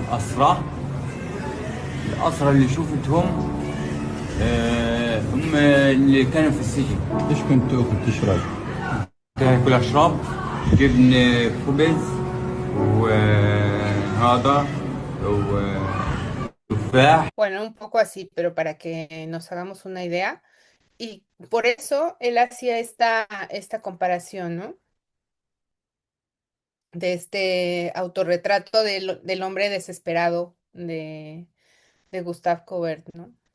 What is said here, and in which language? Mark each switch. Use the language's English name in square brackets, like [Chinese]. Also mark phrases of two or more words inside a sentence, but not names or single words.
[Arabic] أسرى الأسرى اللي شفتهم هم اللي كانوا في السجن. ايش كنت تاكل تشرب؟ كان كل أشرب جبن خبز وهذا وتفاح. [Spanish] Bueno, un poco así, pero para que nos hagamos una idea. Y por eso él hacía esta comparación, ¿no? De este autorretrato del hombre desesperado de Gustave Courbet, ¿no?